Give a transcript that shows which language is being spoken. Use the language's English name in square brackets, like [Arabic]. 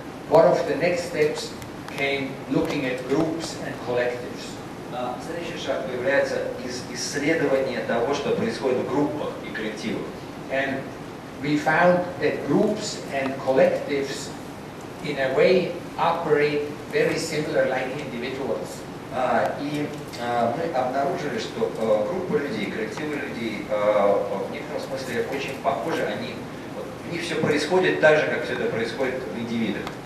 [English] One of the next steps came looking at groups and collectives. [Russian] Следующий шаг появляется из исследования того, что происходит в группах и коллективах. [English] And we found that groups and collectives in a way operate very similar like individuals. [Russian] И мы обнаружили, что группы людей, коллективы людей в некотором смысле очень похожи. В них все происходит так же, как все это происходит в индивидах.